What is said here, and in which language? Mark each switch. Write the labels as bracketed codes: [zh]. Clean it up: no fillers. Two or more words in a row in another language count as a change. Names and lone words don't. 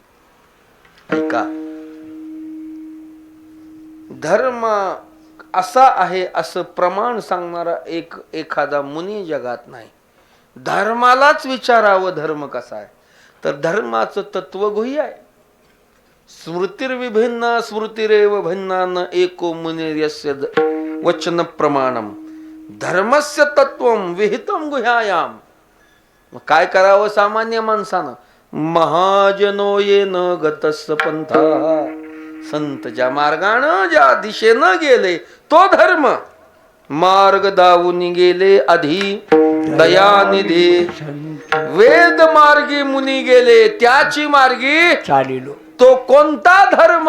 [mr] ऐका, धर्म असा आहे असं प्रमाण सांगणारा एखादा मुनी जगात नाही. धर्मालाच विचारावं धर्म कसा आहे. तर धर्माचं तत्व गुह्य आहे. [sa] स्मृतिर्विभिन्ना स्मृतिरेव भिन्ना न एको मुनिर्यस्य वचन प्रमाणम धर्मस्य तत्वम विहितम गुह्यायाम. [mr] मग काय करावं सामान्य माणसानं? [sa] महाजनो येन गतस पंथा, [mr] संत ज्या मार्गानं ज्या दिशेनं गेले तो धर्म. मार्ग दावून गेले आधी दयानिधी, वेद मार्गी मुनी गेले त्याची मार्गी चालिलो. तो कोणता धर्म?